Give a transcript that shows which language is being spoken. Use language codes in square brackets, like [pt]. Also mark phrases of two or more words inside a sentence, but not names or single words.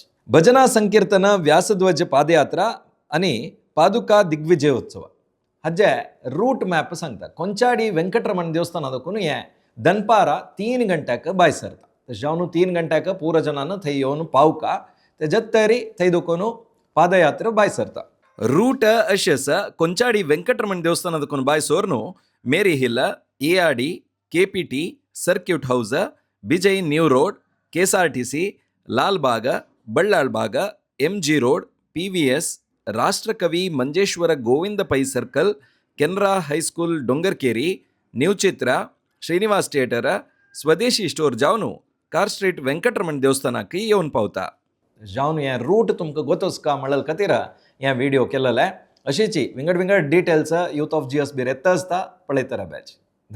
[kok] भजना संकीर्तन व्यासध्वज पादयात्रा आणि पादुका दिग्विजयोत्सव हाजे [en] route map [kok] सांगता. ಕೊಂಚಾಡಿ ವೆಂಕಟರಮಣ ದೇವಸ್ಥಾನದಕ್ಕೂ हे दनपारा 3 गंट्याक भायर सरता. तशें जावन 3 गंट्याक पुरो जनान थंय येवन पावका तेजत तयारी थंय दुखून पादयात्रा भायर सरता. रूट अशें आसा. ಕೊಂಚಾಡಿ ವೆಂಕಟರಮಣ ದೇವಸ್ಥಾನದಕ್ಕೂ भायर सोर न्हू ಮೇರಿ ಹಿಲ್, ಎಆರ್ಡಿ, ಕೆಪಿಟಿ, ಸರ್ಕ್ಯೂಟ್ ಹೌಸ್, ಬಿಜೈ ನ್ಯೂ ರೋಡ್, ಕೆಎಸ್ಆರ್ಟಿಸಿ, ಲಾಲ್ ಬಾಗ್, ಬಳ್ಳಾಳ್ ಬಾಗ್, ಎಂಜಿ ರೋಡ್, ಪಿವಿಎಸ್, ರಾಷ್ಟ್ರಕವಿ ಮಂಜೇಶ್ವರ ಗೋವಿಂದ ಪೈ ಸರ್ಕಲ್, ಕೆನರಾ ಹೈಸ್ಕೂಲ್ डोंगरकेरी, न्यू चित्रा, श्रीनिवास थिएटर, स्वदेशी स्टोर जावन कार स्ट्रीट वेंकटरमण देवस्थानाक येवन पावता. जावन हें रूट तुमकां गोतोसका म्हणलें खातीर हें व्हिडिओ केलेलें. अशीची विंगड विंगड डिटेल्स यूथ ऑफ जीएसबी येता आसता पळयता राबाच.